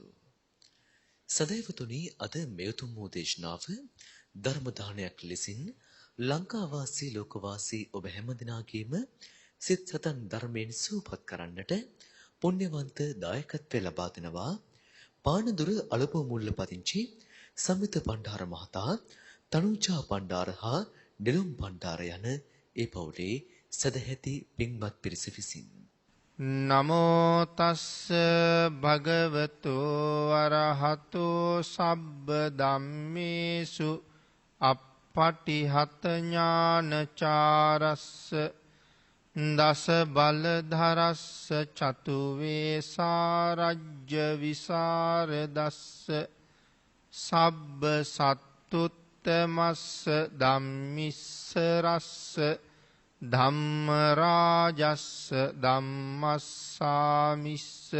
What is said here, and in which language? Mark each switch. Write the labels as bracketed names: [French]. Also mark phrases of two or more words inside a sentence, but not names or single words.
[Sinhala] සදේවතුනි, අද මේ උතුම් දේශනාව ධර්ම දානයක් ලෙසින් ලංකාවාසී ලෝකවාසී ඔබ හැමදෙනාගේම සිත් සතන් ධර්මයෙන් සූපත් කරන්නට පුණ්‍යවන්ත දායකත්වය ලබා දෙනවා පානදුර අලපුව මුල්ල පදිංචි සමිත පණ්ඩාර මහතා, තනුජා පණ්ඩාර හා නෙළුම් පණ්ඩාර යන ඒ පවුලේ සදැහැති පින්වත් පිරිස විසින් [Pali] නමෝ තස්ස භගවතු අරහතෝ සබ්බ ධම්මේසු අප්පටිහත ඥානචාරස්ස දස බලධරස්ස චතු වේසාරජ්‍ය විසරදස්ස සබ්බ සත්තුත්තමස්ස ධම්මිස්සරස්ස ධම්මරාජස්ස ධම්මස්සාමිස්ස